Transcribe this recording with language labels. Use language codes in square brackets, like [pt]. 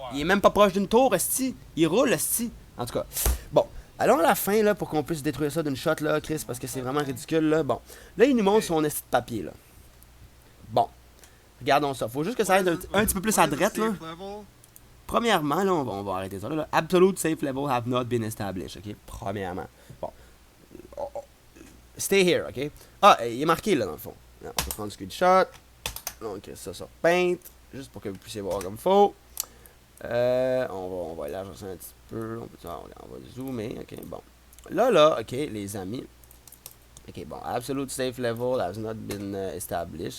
[fr] Il est même pas proche d'une tour, esti. Il roule, esti. En tout cas, bon. Allons à la fin, là, pour qu'on puisse détruire ça d'une shot, là, Chris, parce que c'est vraiment ridicule, là. Bon. Là, il nous montre son esti de papier, là. Bon. Regardons ça. Faut juste que ça aille un petit peu plus à droite, là. Premièrement, là, on va arrêter ça, là. [en] Absolute safe level have not been established, ok? [fr] Premièrement. Bon. [en] Stay here, [fr] ok? Ah, il est marqué, là, dans le fond. On peut prendre le screenshot. Là, on crée ça sur Paint, juste pour que vous puissiez voir comme il faut. On va élargir ça un petit peu. On va zoomer, ok? Bon. Là, ok, les amis. Ok, bon. [en] Absolute safe level has not been established.